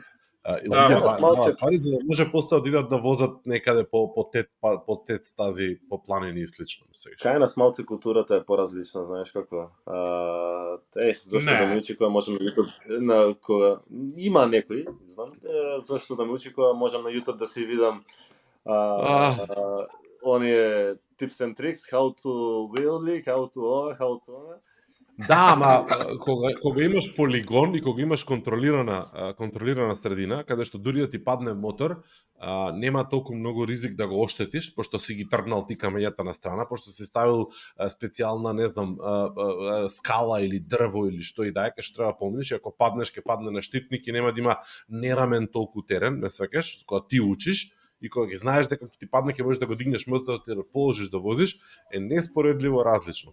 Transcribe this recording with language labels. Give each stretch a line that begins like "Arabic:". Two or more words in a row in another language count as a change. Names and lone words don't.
Macedonian: Пари за да може после да идат да возат некаде по тет стази, по планини и слично. Кај нас малце културата е поразлична, знаеш како. Зашто да ми учи кога можам на YouTube, кога има некои, знам, зашто да ми учи кога можам на YouTube да си видам оние
English: tips and tricks, how to wheel leak, how to
Macedonian: Да, ама кога имаш полигон и кога имаш контролирана средина, каде што дури да ти падне мотор, нема толку многу ризик да го оштетиш, пошто си ги тргнал ти камењата на страна, пошто си ставил специјална, не знам, скала или дрво или што и да е, кај што треба помниш, ако паднеш, ќе падне на штитник и нема да има нерамен толку терен, ме сваќаш, кога ти учиш, и кога ги знаеш дека ќе ти падне, ќе можеш да го дигнеш моторот и да положиш да возиш, е неспоредливо различно.